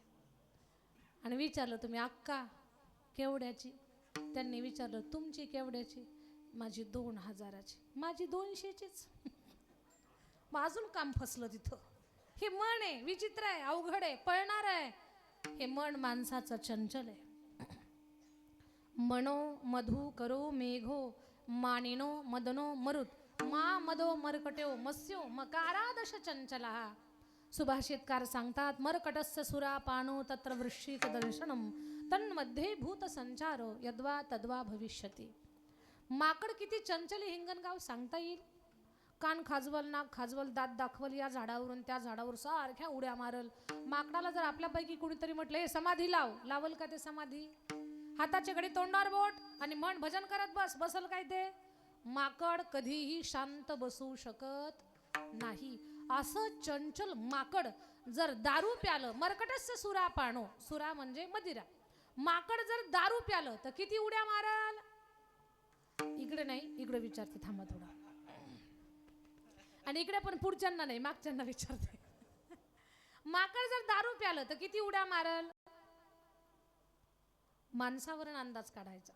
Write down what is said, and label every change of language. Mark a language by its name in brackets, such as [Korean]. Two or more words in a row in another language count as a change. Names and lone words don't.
[Marathi] आणि विचारलं तुम्ही अक्का केवढ्याची? त्यांनी विचारलं तुमची केवढ्याची? माझी 2000ची. माझी 200चीच. मग अजून काम फसलं तिथं. हे मन आहे, विचित्र आहे, अवघड आहे, पळणार आहे. हे मन माणसाचं चंचल आहे. [Sanskrit] मनो मधु करो मेघो मानिनो मदनो मरुत मा मदो मरकट्यो मत्स्यो मकारादश चंचला. [Marathi] सुभाषितकार सांगतात [Sanskrit] मरकटस्य सुरा पानो तत्र वृश्चिक दर्शनम तन्मध्ये भूत संचारो यद्वा तद्वा भविष्यती. [Marathi] माकड किती चंचल हिंगणगाव सांगता येईल. कान खाजवल, नाक खाजवल, दात दाखवल, या झाडावरून त्या झाडावर सारख्या उड्या मारल. माकडाला जर आपल्यापैकी कुणीतरी म्हटलं हे समाधी लाव, लावल का ते समाधी? हाताचे घडी तोंडावर बोट आणि मन भजन करत बसल काय ते? माकड कधीही शांत बसू शकत नाही. असं चंचल माकड जर दारू प्यालं, [Sanskrit] मरकटस्य सुरा पानो, [Marathi] सुरा म्हणजे मदिरा. माकड जर दारू प्यालं तर किती उड्या मारल? इकडे नाही, इकडे विचारते, थांबा थोडा. आणि इकडे पण पुढच्यांना नाही, मागच्यांना विचारते. माकड जर दारू प्यालं तर किती उड्या मारल? माणसावरून अंदाज काढायचा.